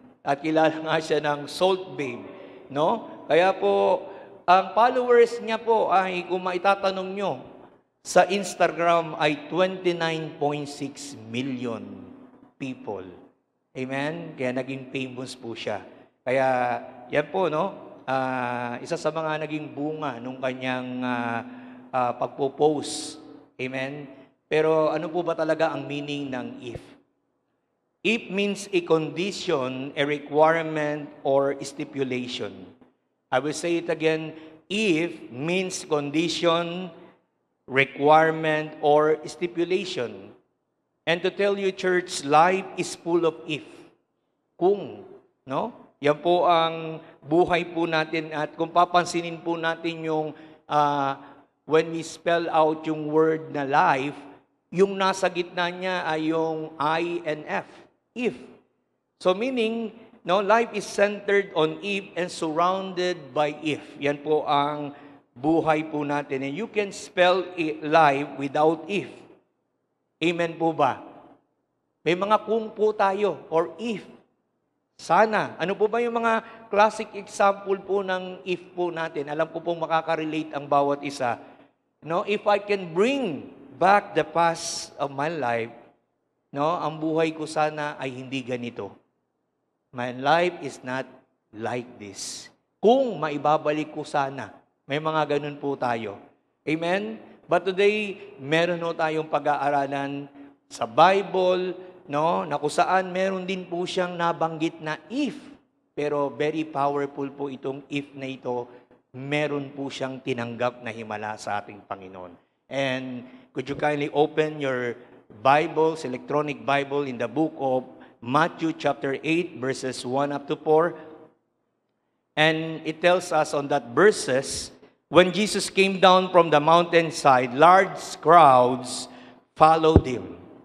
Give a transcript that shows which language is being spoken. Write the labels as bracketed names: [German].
[Filipino] At kilala nga siya ng Salt Babe. No? Kaya po, ang followers niya po ay kung maitatanong nyo, sa Instagram ay 29.6 million people. Amen? Kaya naging famous po siya. Kaya yan po, no? Isa sa mga naging bunga nung kanyang pagpo-post. Amen? Pero ano po ba talaga ang meaning ng if? [English] If means a condition, a requirement, or stipulation. I will say it again. If means condition, requirement, or stipulation. And to tell you, church, life is full of if. [Filipino] Kung, no? Yan po ang buhay po natin. At kung papansinin po natin yung [English] when we spell out [Filipino] yung word na life, yung nasa gitna niya ay yung I and F. If. [English] So meaning, no, life is centered on if and surrounded by if. [Filipino] Yan po ang buhay po natin. [English] And you can spell life without if. [Filipino] Amen po ba? May mga kung po tayo or if. Sana. Ano po ba yung mga classic example po ng if po natin? Alam ko pong makaka-relate ang bawat isa. [English] No, if I can bring back the past of my life, no, [Filipino] ang buhay ko sana ay hindi ganito. [English] My life is not like this. [Filipino] Kung maibabalik ko sana, may mga ganun po tayo. Amen? [English] But today, [Filipino] meron no tayong pag-aaralan sa Bible, no, na kung saan meron din po siyang nabanggit na if. Pero very powerful po itong if na ito. Meron po siyang tinanggap na himala sa ating Panginoon. [English] And could you kindly open your Bibles, electronic Bible, in the book of Matthew chapter 8, verses 1 up to 4. And it tells us on that verses, when Jesus came down from the mountainside, large crowds followed him.